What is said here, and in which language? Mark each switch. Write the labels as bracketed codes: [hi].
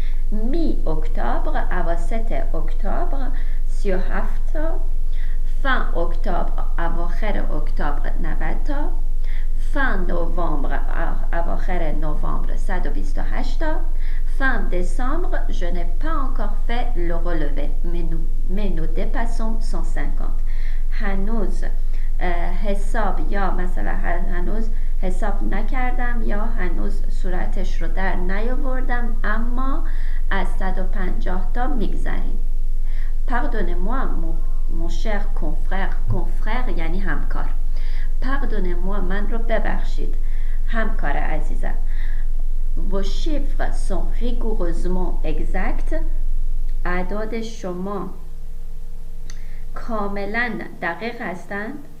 [fa] می اکتبر، اواسط اکتبر 37 تا، fin اکتبر، اواخر اکتبر 90 تا، fin نوامبر، اواخر نوامبر 128 تا، [fr] fin décembre, je n'ai pas encore fait le relevé, mais nous dépassons 150. [fa] هنوز حساب یا مثلا هنوز حساب نکردم یا هنوز صورتش رو در نیاوردم، اما از 150 تا میگذریم. [fr] Pardonnez-moi mon cher confrère [fa] یعنی همکار. [fr] Pardonnez-moi [fa] من رو ببخشید همکار عزیزم. [fr] Vos chiffres sont rigoureusement exacts. [fa] اعداد شما کاملا دقیق هستند.